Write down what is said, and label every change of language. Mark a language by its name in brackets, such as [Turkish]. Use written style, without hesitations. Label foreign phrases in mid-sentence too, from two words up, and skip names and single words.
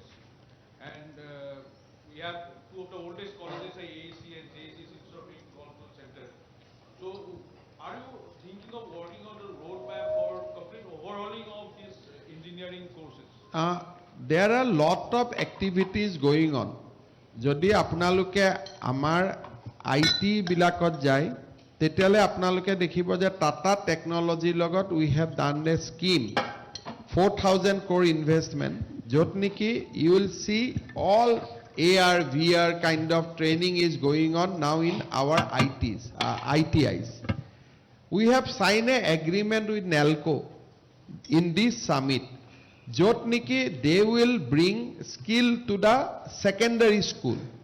[English] And we have two of the oldest colleges, AAC and JAC, Institute of Control Center. So are you thinking of working on the roadmap for complete overhauling of these engineering courses? There are lot of activities going on. [Assamese] যদি আপোনালোকে আমাৰ আইটি বিলাকত যায় তেতিয়ালে আপোনালোকে দেখিব যে টাটা টেকনলজিৰ লগত [English] we have done a scheme 4000 crore investment [Assamese] যত নেকি [English] you will see all AR VR kind of training is going on now in our ITIs. We have signed an agreement with NELCO in this summit [Assamese] যত নেকি [English] they will bring skill to the secondary school.